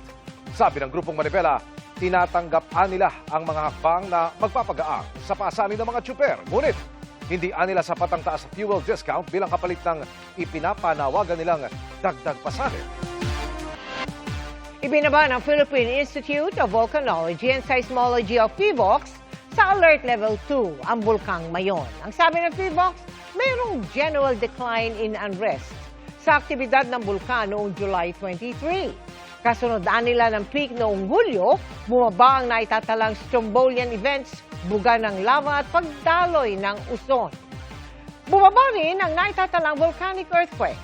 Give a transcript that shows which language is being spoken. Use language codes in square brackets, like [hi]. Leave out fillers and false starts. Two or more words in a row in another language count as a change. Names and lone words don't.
[tl] Sabi ng Grupong Manibela, tinatanggap nila ang mga hakbang na magpapagaang sa pasanin ng mga tsuper. Ngunit, hindi nila sapat ang taas [en] fuel discount [tl] bilang kapalit ng ipinapanawagan nilang dagdag pasanin. Ibinaba ng Philippine Institute of Volcanology and Seismology of PHIVOLCS sa Alert Level 2 ang Bulkang Mayon. Ang sabi ng PHIVOLCS, mayroong [en] general decline in unrest [tl] sa aktibidad ng bulkan noong July 23. Kasunod nila ng peak noong Hulyo, bumaba ang naitatalang [en] Strombolian events, [tl] buga ng lava at pagdaloy ng uson. Bumaba rin ang naitatalang [en] volcanic earthquake.